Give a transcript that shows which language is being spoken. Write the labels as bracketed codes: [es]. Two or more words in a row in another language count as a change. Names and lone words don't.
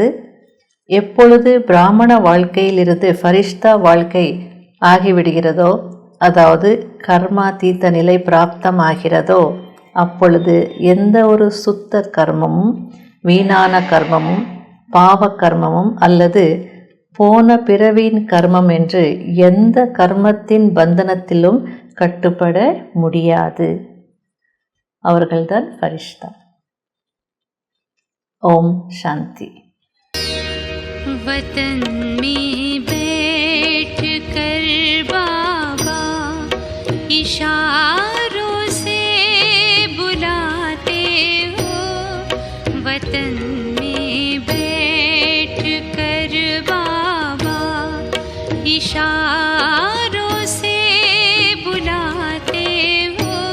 [ta] எப்பொழுது பிராமண வாழ்க்கையிலிருந்து ஃபரிஷ்தா வாழ்க்கை ஆகிவிடுகிறதோ, அதாவது கர்மாதீத்த நிலை பிராப்தமாகிறதோ, அப்பொழுது எந்த ஒரு சுத்த கர்மமும் வீணான கர்மமும் பாவ கர்மமும் அல்லது போன பிறவியின் கர்மம் என்று எந்த கர்மத்தின் பந்தனத்திலும் கட்டுப்பட முடியாது. அவர்கள்தான் ஃபரிஷ்தா. ஓம் சாந்தி. [hi] वतन में बैठ कर बाबा इशारों से बुलाते हो. वतन में बैठ कर बाबा इशारों से बुलाते हो.